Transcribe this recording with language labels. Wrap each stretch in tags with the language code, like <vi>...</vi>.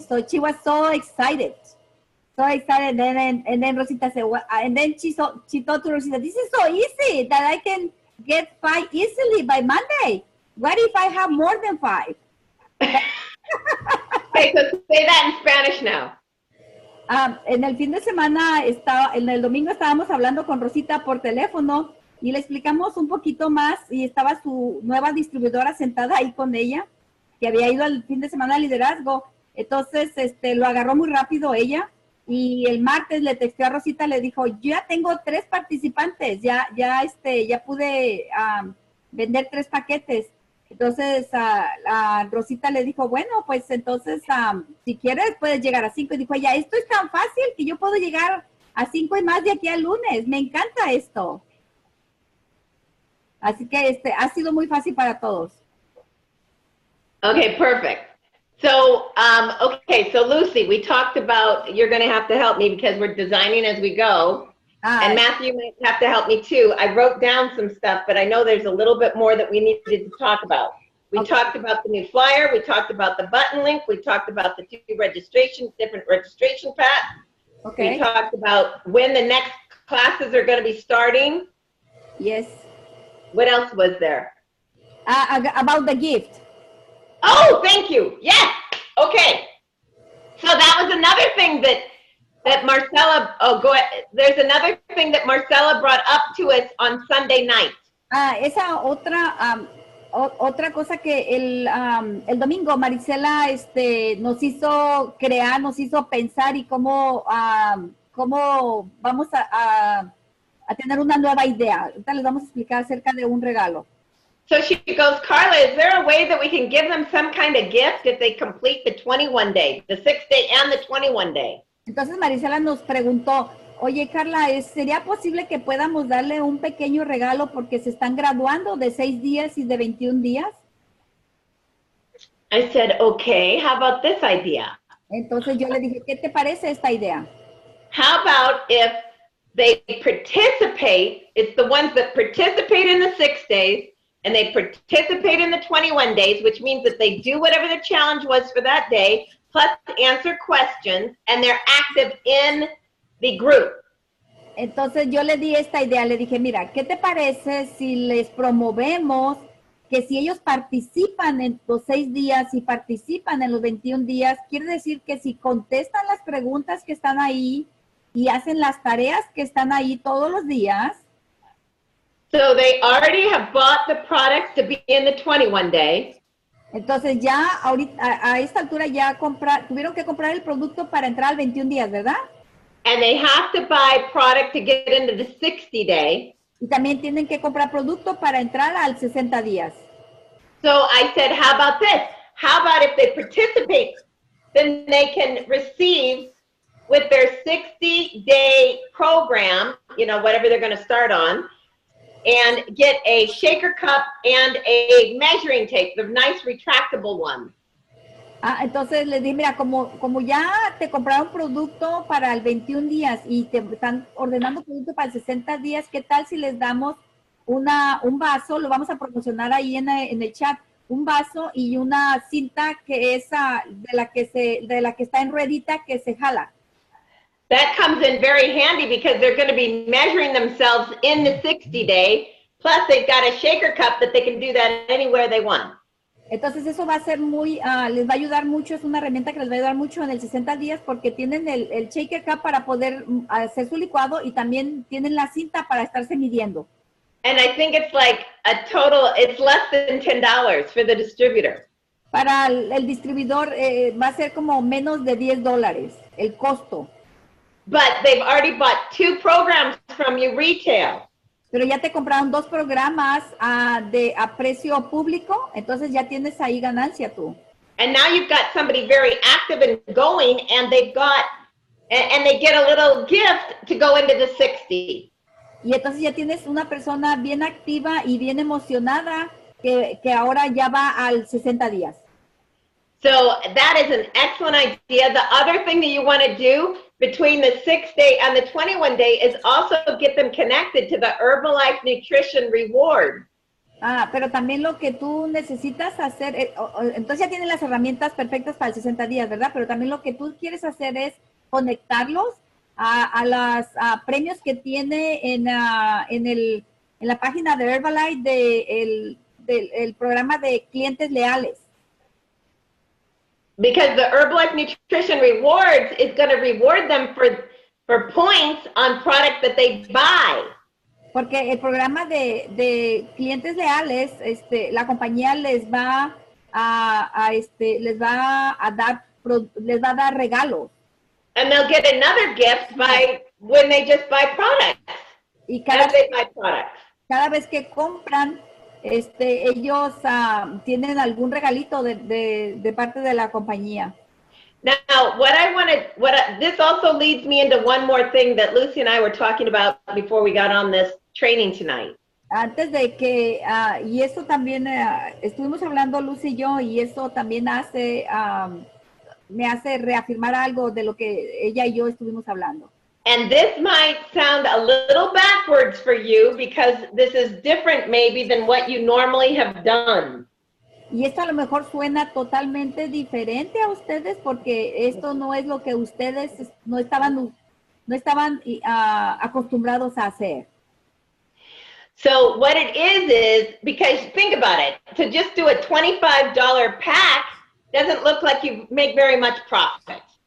<en>So she was so excited. And then Rosita said, well, and then she told to Rosita, this is so easy that I can get 5 easily by Monday. What if I have more than 5? Okay, so say that in Spanish now.</en> <es>En el fin de semana, en el domingo estábamos hablando con Rosita por teléfono y le explicamos un poquito más y estaba su nueva distribuidora sentada ahí con ella, que había ido al fin de semana al liderazgo. Entonces, lo agarró muy rápido ella y el martes le texteó a Rosita, le dijo, yo ya tengo 3 participantes, ya pude vender 3 paquetes. Entonces, Rosita le dijo, bueno, pues entonces, si quieres, puedes llegar a 5. Y dijo ella, esto es tan fácil que yo puedo llegar a 5 y más de aquí al lunes. Me encanta esto. Así que ha sido muy fácil para todos.</es> <en>Okay, perfect. So, so Lucy, we talked about, you're going to have to help me because we're designing as we go. And Matthew might have to help me too. I wrote down some stuff, but I know there's a little bit more that we needed to talk about. We talked about the new flyer. We talked about the button link. We talked about the 2 different registration paths. Okay. We talked about when the next classes are going to be starting. Yes. What else was there? About the gift. Oh, thank you. Yes. Okay. So that was another thing that Marcella, there's another thing that Marcella brought up to us on Sunday night.</en> <es>Esa otra, Otra cosa que el domingo Marisela nos hizo crear, nos hizo pensar y cómo vamos a tener una nueva idea. Ahorita les vamos a explicar acerca de un regalo.</es> <en>So she goes, Karla, is there a way that we can give them some kind of gift if they complete the 21 day, the 6-day and the 21 day?</en> <es>Entonces Marisela nos preguntó, oye Karla, ¿sería posible que podamos darle un pequeño regalo porque se están graduando de 6 días y de 21 días?</es> <en>I said, okay, how about this idea?</en> <es>Entonces yo le dije, ¿qué te parece esta idea?</es> <en>How about if they participate, it's the ones that participate in the 6 days, and they participate in the 21 days, which means that they do whatever the challenge was for that day, plus answer questions, and they're active in the group.</en> <es>Entonces yo le di esta idea, le dije, mira, ¿qué te parece si les promovemos que si ellos participan en los 6 días y participan en los 21 días, quiere decir que si contestan las preguntas que están ahí y hacen las tareas que están ahí todos los días?</es> <en>So they already have bought the products to be in the 21 day.</en> <es>Entonces ya ahorita, a esta altura ya tuvieron que comprar el producto para entrar al 21 días, ¿verdad?</es> <en>And they have to buy product to get into the 60 day.</en> <es>Y también tienen que comprar producto para entrar al 60 días.</es> <en>So I said, how about this? How about if they participate, then they can receive with their 60-day program, you know, whatever they're going to start on, and get a shaker cup and a measuring tape, the nice retractable one.</en> <es>Entonces les dije, mira, como ya te compraron producto para el 21 días y te están ordenando producto para el 60 días, ¿qué tal si les damos un vaso? Lo vamos a promocionar ahí en el chat, un vaso y una cinta que es de la que está en ruedita que se jala.</es> <en>That comes in very handy because they're going to be measuring themselves in the 60 day, plus they've got a shaker cup that they can do that anywhere they want.</en> <es>Entonces eso va a ser les va a ayudar mucho, es una herramienta que les va a ayudar mucho en el 60 días porque tienen el shaker cup para poder hacer su licuado y también tienen la cinta para estarse midiendo.</es> <en>And I think it's like it's less than $10 for the distributor.</en> <es>Para el distribuidor va a ser como menos de $10 el costo.</es> <en>But they've already bought 2 programs from you retail.</en> <es>Pero ya te compraron 2 programas a precio público, entonces ya tienes ahí ganancia tú.</es> <en>And now you've got somebody very active and going, and they get a little gift to go into the 60.</en> <es>Y entonces ya tienes una persona bien activa y bien emocionada que ahora ya va al 60 días.</es> <en>So that is an excellent idea. The other thing that you want to do between the 6-day and the 21 day is also get them connected to the Herbalife Nutrition Reward.</en> <es>Pero también lo que tú necesitas hacer, entonces ya tienen las herramientas perfectas para el 60 días, ¿verdad? Pero también lo que tú quieres hacer es conectarlos a los premios que tiene en la página de Herbalife del programa de clientes leales.</es> <en>Because the Herbalife Nutrition Rewards is going to reward them for points on product that they buy.</en> <es>Porque el programa de clientes leales, la compañía les va a dar regalos.</es> <en>And they'll get another gift when they just buy products.</en> <es>Y cada vez que compran, ellos tienen algún regalito de parte de la compañía.</es> <en>Now, this also leads me into one more thing that Lucy and I were talking about before we got on this training tonight.</en> <es>Antes de que, y eso también, estuvimos hablando Lucy y yo, y eso también me hace reafirmar algo de lo que ella y yo estuvimos hablando.</es> <en>And this might sound a little backwards for you because this is different maybe than what you normally have done.</en> <es>Y esto a lo mejor suena totalmente diferente a ustedes porque esto no es lo que ustedes no estaban acostumbrados a hacer.</es> <en>So what it is because think about it, to just do a $25 pack doesn't look like you make very much profit.</en>